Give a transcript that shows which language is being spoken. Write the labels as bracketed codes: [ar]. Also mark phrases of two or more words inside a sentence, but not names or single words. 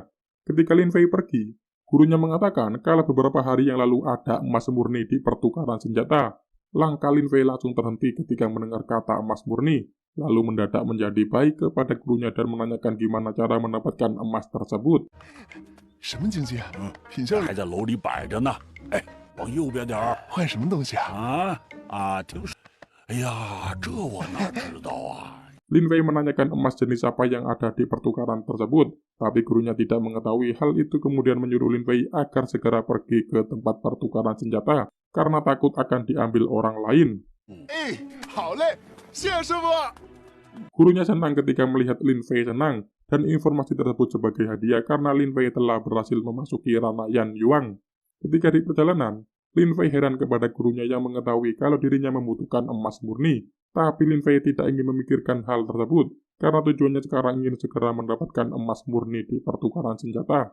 [id] Ketika Lin Fei pergi, gurunya mengatakan kalau beberapa hari yang lalu ada emas murni di pertukaran senjata. Langkah Lin Fei langsung terhenti ketika mendengar kata emas murni, lalu mendadak menjadi baik kepada gurunya dan menanyakan gimana cara mendapatkan emas tersebut. [zh] 什么经济啊？品相还在楼里摆着呢。哎，往右边点儿。换什么东西啊？听说，哎呀，这我哪知道啊？ [id] Lin Fei menanyakan emas jenis apa yang ada di pertukaran tersebut, tapi gurunya tidak mengetahui. Hal itu kemudian menyuruh Lin Fei agar segera pergi ke tempat pertukaran senjata, karena takut akan diambil orang lain. [zh] 哎，好嘞，谢谢师傅。 [id] Gurunya senang ketika melihat Lin Fei senang, dan informasi tersebut sebagai hadiah karena Lin Fei telah berhasil memasuki ranah Yan Yuang. Ketika di perjalanan, Lin Fei heran kepada gurunya yang mengetahui kalau dirinya membutuhkan emas murni. Tapi Lin Fei tidak ingin memikirkan hal tersebut, karena tujuannya sekarang ingin segera mendapatkan emas murni di pertukaran senjata.